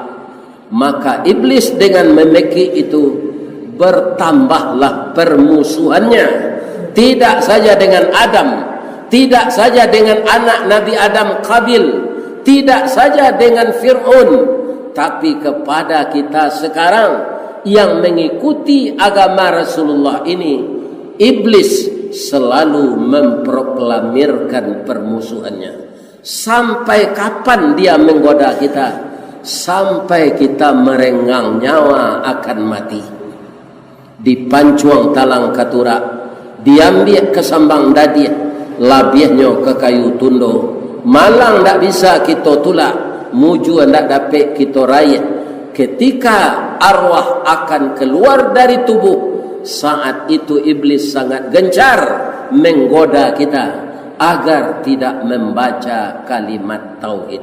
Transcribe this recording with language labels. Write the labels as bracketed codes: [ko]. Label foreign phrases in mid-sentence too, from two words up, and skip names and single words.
[id] Maka iblis dengan memeki itu bertambahlah permusuhannya, tidak saja dengan Adam, tidak saja dengan anak Nabi Adam Qabil, tidak saja dengan Fir'aun, tapi kepada kita sekarang yang mengikuti agama Rasulullah ini, iblis selalu memproklamirkan permusuhannya. Sampai kapan dia menggoda kita? Sampai kita merenggang nyawa akan mati. [min] Dipancuang talang katura, diambil ke sambang dadia, labiahnya ke kayu tundo. Malang tak bisa kita tulak, muju tak dapat kita raya. [id] Ketika arwah akan keluar dari tubuh, saat itu iblis sangat gencar menggoda kita agar tidak membaca kalimat tauhid.